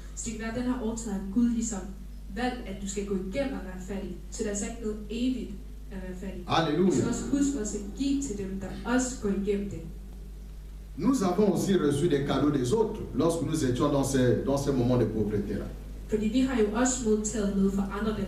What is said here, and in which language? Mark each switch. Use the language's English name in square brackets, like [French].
[Danish] Så det kan være, at den her årstid har Gud ligesom valgt, at du skal gå igennem og være fattig. Så det er altså ikke noget evigt at være fattig. [French] Alléluia. [Danish] Du skal også huske at give til dem, der også går igennem det. [French] Nous avons aussi reçu des cadeaux des autres lorsque nous étions dans ces moments de pauvreté-là. [Danish] Fordi vi har jo også modtaget noget fra andre, der